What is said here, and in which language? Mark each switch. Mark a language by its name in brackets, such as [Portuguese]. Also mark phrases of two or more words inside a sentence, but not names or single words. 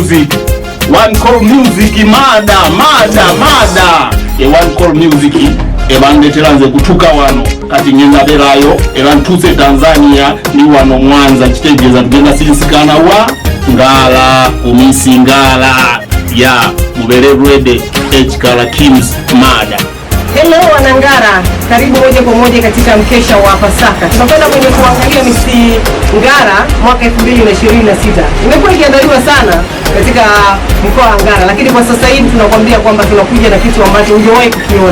[Ganda] Music mada e One Call Music ebandeteranze kutuka wano kati ngenda berayo ebantuse Tanzania ni wano Mwanza kitegeeza tugenda sinsikana wa Ngala umisi Ngala ya mubere ready H-Kala Kings mada. [Swahili] Hello wanangara, karibu moja kwa moja katika mkesha wa Pasaka. Tunakwenda kwenye kuangalia Misi Ngara mwaka 2026. Imekuwa ikiandaliwa sana katika mkoa wa Ngara, lakini kwa sasa hivi tunakwambia kwamba tunakuja na kitu ambacho hujawahi kukiona.